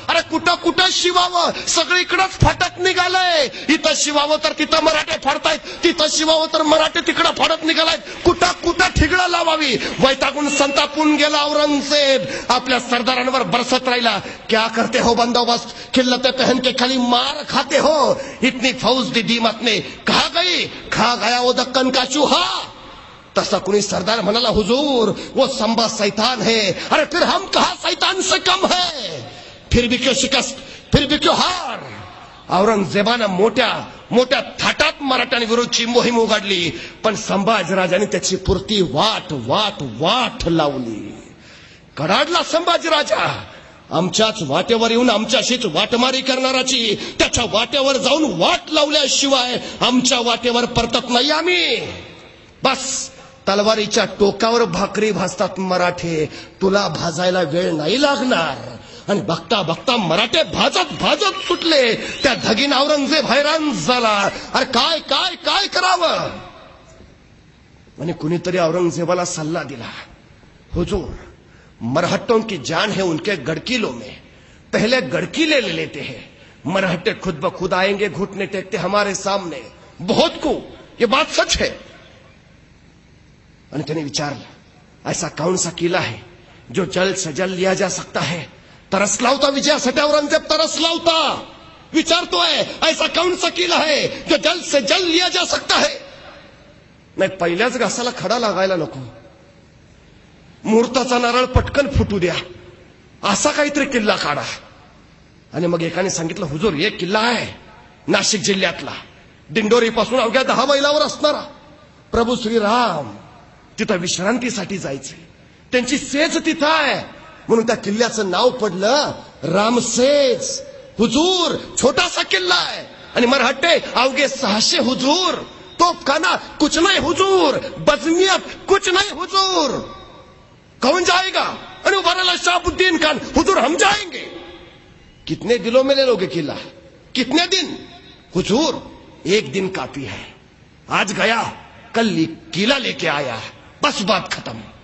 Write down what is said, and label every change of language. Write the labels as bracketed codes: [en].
[mr] अरे कुठं शिवावं, सगळीकडेच फाटत निघालंय. इथं शिवावं तर तिथं मराठे फाडतायत, तिथं शिवावं तर मराठे तिकडं फाडत निघालायत. कुठं ठिगळं लावावी. वैतागून संतापून गेला औरंगजेब. आपल्या सरदारांवर बरसत राहिला. [hi] क्या करते हो बंदोबस्त, खिल्लते पहन के खाली मार खाते हो. इतनी फौज दी दीमत ने कहा गई, खा गया वो दक्कन का चूहा. [mr] तसा कुणी सरदार म्हणाला, [hi] हुजूर वो संबा शैतान है. अरे फिर हम कहा शैतान से कम है. फिर भी क्यों शिकस्त, फिर भी क्यों हार. [mr] औरंगजेबानं मोठ्या थाटात मराठ्यांविरोधाची मोहीम उघडली. पण संभाजीराजांनी त्याची पुरती वाट लावली. कडाडला संभाजीराजा. आमच्याच वाटेवर येऊन आमच्याशीच वाटमारी करणाराची त्याच्या वाटेवर जाऊन वाट लावल्याशिवाय आमच्या वाटेवर परतत नाही आम्ही. बस तलवारीच्या टोकावर भाकरी भाजतात मराठे, तुला भाजायला वेळ नाही लागणार. आणि बघता मराठे भाजत सुटले. त्या धगीन औरंगजेब हैराण झाला. अरे काय करावं. आणि कुणीतरी औरंगजेबाला सल्ला दिला, [hi] हुजूर मरहट्टों की जान है उनके गड़किलों में, पहले गड़किले ले लेते हैं. मरहट्टे खुद ब खुद आएंगे, घुटने टेकते हमारे सामने. बहुत को ये बात सच है. [mr] आणि त्याने विचारलं, [hi] ऐसा कौन सा किला है जो जल्द से जल्द लिया जा सकता है. [mr] तरसला होता विजयासाठी औरंगजेब, तरसला होता. विचारतोय, [hi] ऐसा कौन सा किला है जो जल्द से जल्द लिया जा सकता है. [mr] नाही, पहिल्याच घासाला खडा लागायला नको. मुहूर्ताचा नारळ पटकन फुटू द्या, असा काहीतरी किल्ला काढा. आणि मग एकाने सांगितलं, हुजूर एक किल्ला आहे नाशिक जिल्ह्यातला, दिंडोरी पासून अवघ्या 10 मैलावर असणारा. प्रभू श्रीराम तिथं विश्रांतीसाठी जायचे, त्यांची सेज तिथं आहे. म्हणून त्या किल्ल्याचं नाव पडलं रामसेज. हुजूर छोटासा किल्ला आहे. आणि मराठे अवघे 600 हुजूर. [hi] तोफखाना कुछ नहीं हुजूर, बजमियत कुछ नहीं हुजूर. कौन जाएगा. अरे उबारा शाहबुद्दीन खान, हुजूर हम जाएंगे. कितने दिनों में ले लोगे किला, कितने दिन. हुजूर 1 दिन काफी है. आज गया कल किला लेके आया, बस बात खत्म.